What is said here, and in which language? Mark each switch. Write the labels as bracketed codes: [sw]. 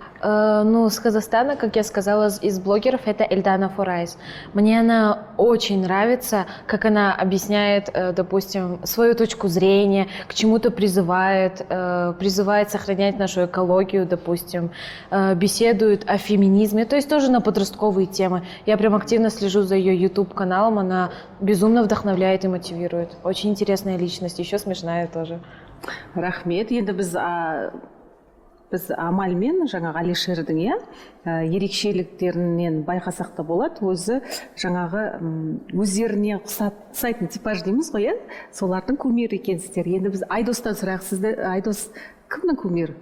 [ru] Ну, с Казахстана, как я сказала, из блогеров это Эльдана Форайс. Мне она очень нравится, как она объясняет, допустим, свою точку зрения, к чему-то призывает сохранять нашу экологию, допустим, беседует о феминизме, то есть тоже на подростковые темы. Я прям активно слежу за ее YouTube-каналом, она безумно вдохновляет и мотивирует. Очень интересная личность, еще смешная тоже. [kk] Рахмет. Енді біз Амалмен жаңағы Алишердің ерекшеліктерінен байқасақ та болады, өзі жаңағы өздеріне ұқсайтын типаж дейміз ғой, солардың кумир екенсіздер. Енді біз Айдостан сұрайық, сізді Айдос кімнің кумир?